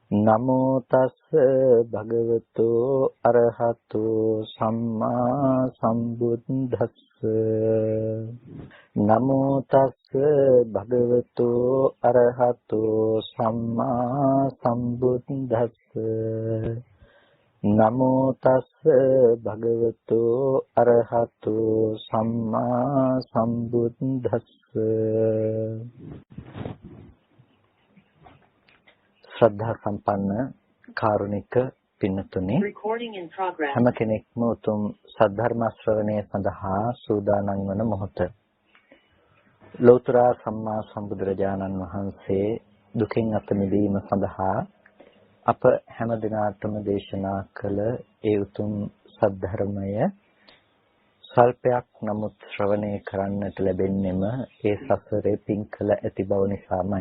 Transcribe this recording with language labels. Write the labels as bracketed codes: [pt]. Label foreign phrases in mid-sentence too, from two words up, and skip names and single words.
[pi] නමෝ තස්ස භගවතු අරහතු සම්මා සම්බුද්දස්ස නමෝ තස්ස භගවතු අරහතු සම්මා සම්බුද්දස්ස නමෝ තස්ස භගවතු අරහතු සම්මා සම්බුද්දස්ස [si] ශ්‍රද්ධා සම්පන්න කාරුණික පින්නතුනි හැම කෙනෙක්ම උතුම් සද්ධර්ම ශ්‍රවණය සඳහා සූදානම් වන මොහොත ලෞතර සම්මා සම්බුදුරජාණන් වහන්සේ දුකින් අත මිදීම සඳහා අප හැම දිනාටම දේශනා කළ ඒ උතුම් සද්ධර්මය සල්පයක් නමුත් ශ්‍රවණය කරන්නට ලැබෙන්නෙම ඒ සසරේ පින් කළ ඇති බව නිසාමයි.